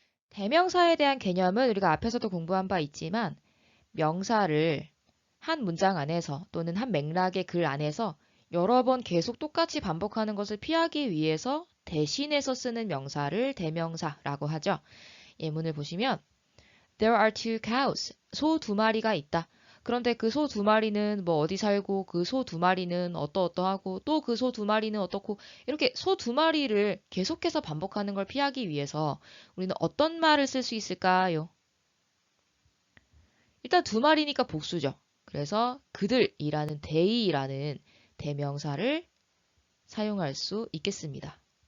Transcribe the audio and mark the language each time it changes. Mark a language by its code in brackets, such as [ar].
[ko] 대명사에 대한 개념은 우리가 앞에서도 공부한 바 있지만 명사를 한 문장 안에서 또는 한 맥락의 글 안에서 여러 번 계속 똑같이 반복하는 것을 피하기 위해서 대신해서 쓰는 명사를 대명사라고 하죠. 예문을 보시면 [en] There are two cows. [ko] 소 두 마리가 있다. 그런데 그 소 두 마리는 뭐 어디 살고 그 소 두 마리는 어떠어떠하고 또 그 소 두 마리는 어떻고 이렇게 소 두 마리를 계속해서 반복하는 걸 피하기 위해서 우리는 어떤 말을 쓸 수 있을까요? 일단 두 마리니까 복수죠. 그래서 그들이라는 they라는 대명사를 사용할 수 있겠습니다.